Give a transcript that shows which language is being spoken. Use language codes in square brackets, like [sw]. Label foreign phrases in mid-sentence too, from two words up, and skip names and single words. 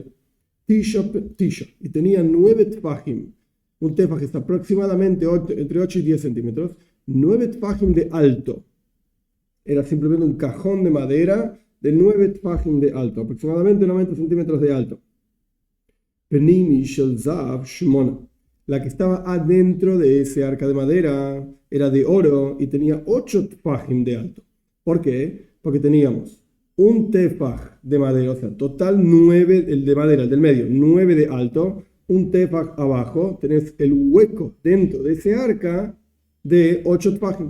[es] Tisha, y tenía 9 tfajim. Un tefaj es aproximadamente entre 8 y 10 centímetros. 9 tfajim de alto. Era simplemente un cajón de madera de 9 tfajim de alto, aproximadamente 90 centímetros de alto. [he] פנימי של זהב שמונה. [es] La que estaba adentro de ese arca de madera era de oro y tenía 8 tefajim de alto. ¿Por qué? Porque teníamos un tefaj de madera, o sea, total 9, el de madera, el del medio, 9 de alto, un tefaj abajo, tenés el hueco dentro de ese arca de 8 tefajim.